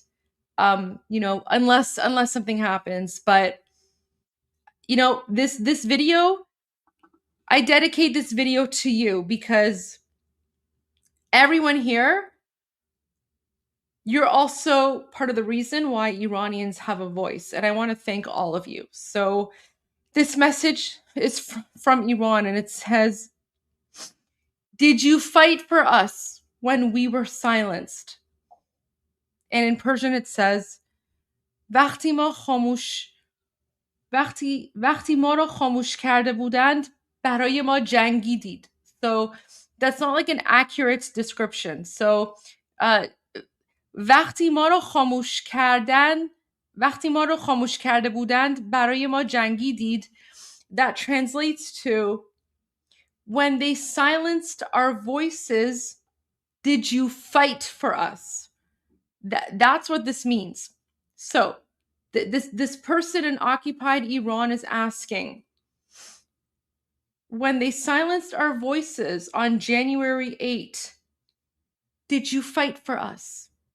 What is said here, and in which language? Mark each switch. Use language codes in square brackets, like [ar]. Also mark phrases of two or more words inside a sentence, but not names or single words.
[en] Unless something happens, but this video, I dedicate this video to you because everyone here, you're also part of the reason why Iranians have a voice, and I want to thank all of you. So this message is from Iran, and it says, did you fight for us when we were silenced? And in Persian it says, [fa] وقتی ما رو خاموش کرده بودند برای ما جنگیدید. [en] So that's not like an accurate description. [fa] So وقتی ما رو خاموش کرده بودند برای ما جنگیدید, [en] that translates to, when they silenced our voices, did you fight for us? That's what this means. So this person in occupied Iran is asking, when they silenced our voices on January 8th, did you fight for us?